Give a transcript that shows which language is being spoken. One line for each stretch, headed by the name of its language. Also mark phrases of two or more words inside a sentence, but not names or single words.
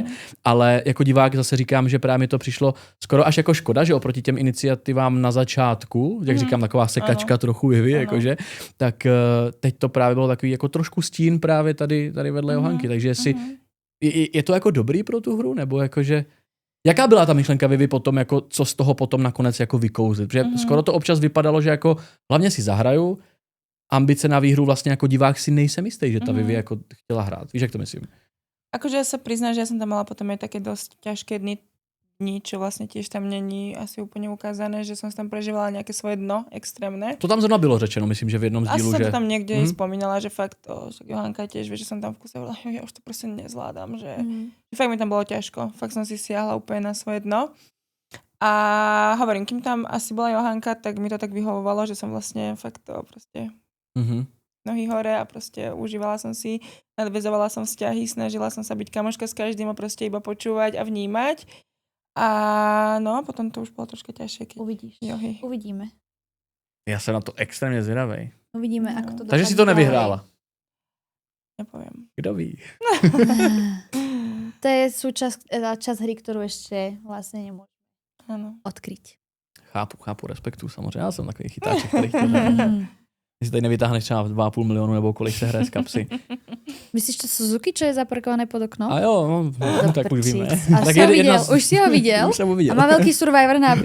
Czech: Ale jako divák zase říkám, že právě mi to přišlo skoro až jako škoda, že oproti těm iniciativám na začátku, jak říkám, taková sekačka trochu jakože, tak teď to právě bylo takový jako trošku stín právě tady vedle Johanky, takže si je to jako dobrý pro tu hru, nebo jakože jaká byla ta myšlenka Vivi potom, jako co z toho potom nakonec jako vykouzlit? Protože skoro to občas vypadalo, že jako hlavně si zahraju, ambice na výhru vlastně jako divák si nejsem jistý, že ta Vivi jako chtěla hrát. Víš, jak to myslím?
Slovak: Akože ja sa priznám, že ja som tam mala potom aj také dosť ťažké dni, čo vlastne tiež tam není asi úplne ukázané, že som tam prežívala nejaké svoje dno extrémne.
Czech: To tam zrovna bylo řečeno, myslím, že v jednom z dílu, že...
Slovak: Asi som to tam niekde spomínala, že fakt, Johanka tiež vie, že som tam v kuse hovorila, ja už to proste nezvládam, že fakt mi tam bolo ťažko. Fakt som si siahla úplne na svoje dno. A hovorím, kým tam asi bola Johanka, tak mi to tak vyhovovalo, že som vlastne fakt to proste nohy hore a proste užívala som si, nadväzovala som vzťahy, snažila som sa byť kamoška s každým a proste iba počúvať a vnímať.
Czech: A no, potom to už bylo trošku těžší. Uvidíš. Johy. Uvidíme. Já jsem na to extrémně zvědavej.
Slovak: Uvidíme, ako to dopadne.
Czech: Takže si to nevyhrála.
Slovak: Nepoviem.
Czech: Kdo ví?
Slovak: To je čas hry, ktorú ešte vlastne nemôžeme odkryť.
Czech: Chápu, respektuju samozřejmě. Já jsem takový chytáček, který chtěl. Když tady nevytáhneš třeba 2,5 milionu nebo kolik se hraje z kapsy.
Slovak: Myslíš to Suzuki, čo je zaparkované pod oknom?
Czech: A jo, no, tak už víme.
Slovak: A tak už si ho videl?
Czech: Už jsem ho viděl. A má velký Survivor nápis?